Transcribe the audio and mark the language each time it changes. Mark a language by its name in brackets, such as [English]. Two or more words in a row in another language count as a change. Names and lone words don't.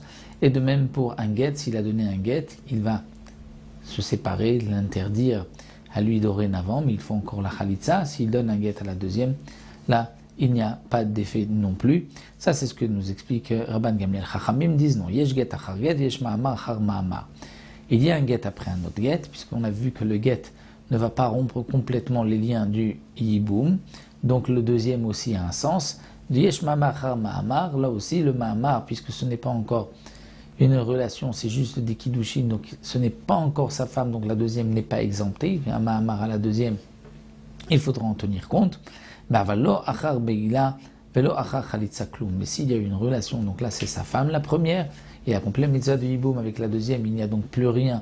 [French] Et de même pour un get, s'il a donné un get, il va se séparer, l'interdire à lui dorénavant, mais il faut encore la khalitsa. S'il donne un get à la deuxième, là, il n'y a pas d'effet non plus. Ça, c'est ce que nous explique Rabban Gamliel. Chachamim disent non. [Hebrew] יש גט אחר גט, יש מאמר אחר מאמר. [French] Il y a un get après un autre get, puisqu'on a vu que le get ne va pas rompre complètement les liens du yiboum. Donc le deuxième aussi a un sens. [Hebrew] יש מאמר אחר מאמר, [French] là aussi le ma'amar, puisque ce n'est pas encore une relation, c'est juste des kiddushin, donc ce n'est pas encore sa femme, donc la deuxième n'est pas exemptée. Un mahamar à la deuxième, il faudra en tenir compte. Mais s'il y a une relation, donc là c'est sa femme la première, et accompli la mitzvah de Yiboum avec la deuxième, il n'y a donc plus rien.